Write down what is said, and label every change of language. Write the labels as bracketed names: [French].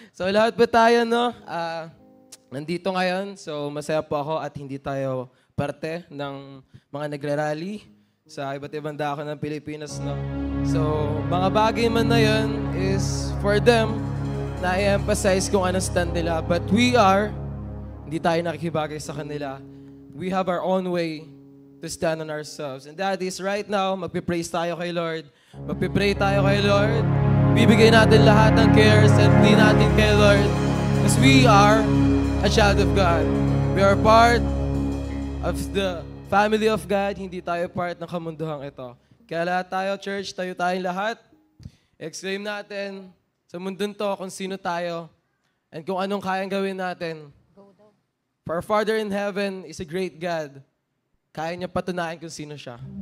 [Filipino] So lahat po tayo, no? Nandito ngayon, so masaya po ako at hindi tayo parte ng mga nagrarally sa iba't ibang dako ng Pilipinas, no? So, mga bagay man na yun [English] is for them [Filipino] na i-emphasize kung anong stand nila. But hindi tayo nakikibagay sa kanila. [English] We have our own way to stand on ourselves. And that is right now, [Filipino] magpipraise tayo kay Lord. Magpipray tayo kay Lord. Bibigay natin lahat ng [English] cares and plea [Filipino] natin kay Lord. [English] Because we are a child of God. We are part of the family of God. [Filipino] Hindi tayo part ng kamunduhang ito. Kaya lahat tayo, church, tayo tayong lahat. Exclaim natin sa mundong to kung sino tayo and kung anong kayang gawin natin. [English] For our Father in heaven is a great God. [Filipino] Kaya niya patunayan kung sino siya.